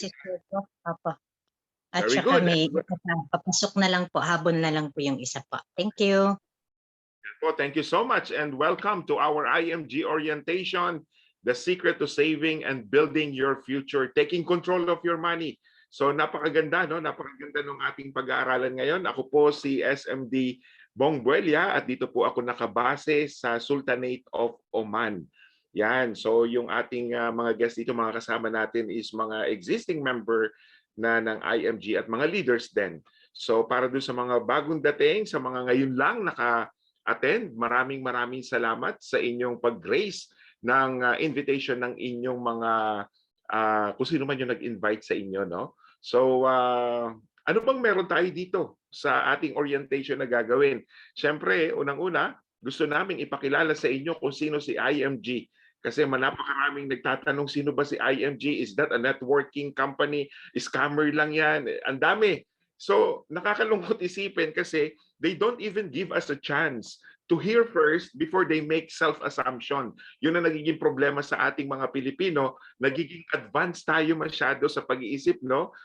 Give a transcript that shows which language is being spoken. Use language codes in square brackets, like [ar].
[tl] si Suso. Opo. At [en] Very [tl] saka [en] good. [tl] may papasok na lang po, habon na lang po yung isa po. [en] Thank you. Thank you so much and welcome to our IMG orientation, the secret to saving and building your future, taking control of your money. [tl] So napakaganda, no? Napakaganda ng ating pag-aaralan ngayon. Ako po si SMD Bong Buela at dito po ako nakabase sa Sultanate of Oman. Yan. So yung ating mga guests dito, mga kasama natin is mga existing member na ng IMG at mga leaders din. So para doon sa mga bagong dating, sa mga ngayon lang naka-attend, maraming salamat sa inyong pag-grace ng invitation ng inyong mga kung sino man yung nag-invite sa inyo, no? So, ano bang meron tayo dito sa ating orientation na gagawin? Siyempre, unang-una, gusto naming ipakilala sa inyo kung sino si IMG. Kasi napakaraming nagtatanong sino ba si IMG? [en] Is that a networking company? [tl] Scammer lang yan? Ang dami. So, nakakalungkot isipin kasi [en] they don't even give us a chance to hear first before they make self-assumption. [tl] Yun ang nagiging problema sa ating mga Pilipino. Nagiging advanced tayo masyado sa pag-iisip, no?